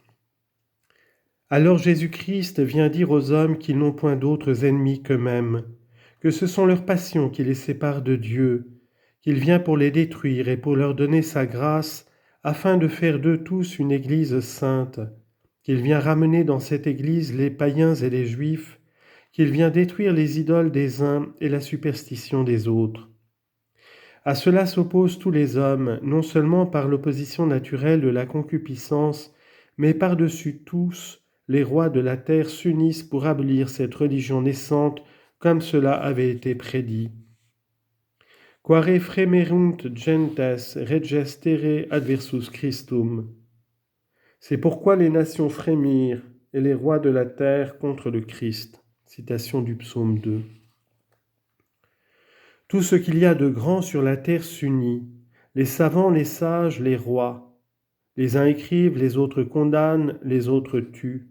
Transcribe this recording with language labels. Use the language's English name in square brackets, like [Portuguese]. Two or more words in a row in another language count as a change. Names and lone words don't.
[French] Alors Jésus-Christ vient dire aux hommes qu'ils n'ont point d'autres ennemis qu'eux-mêmes, que ce sont leurs passions qui les séparent de Dieu, qu'il vient pour les détruire et pour leur donner sa grâce, afin de faire d'eux tous une Église sainte, qu'il vient ramener dans cette Église les païens et les Juifs, qu'il vient détruire les idoles des uns et la superstition des autres. À cela s'opposent tous les hommes, non seulement par l'opposition naturelle de la concupiscence, mais par-dessus tous, les rois de la terre s'unissent pour abolir cette religion naissante comme cela avait été prédit. [Latin] Quare fremerunt gentes regestere adversus Christum. [French] C'est pourquoi les nations frémirent et les rois de la terre contre le Christ. Citation du psaume 2. Tout ce qu'il y a de grand sur la terre s'unit, les savants, les sages, les rois. Les uns écrivent, les autres condamnent, les autres tuent.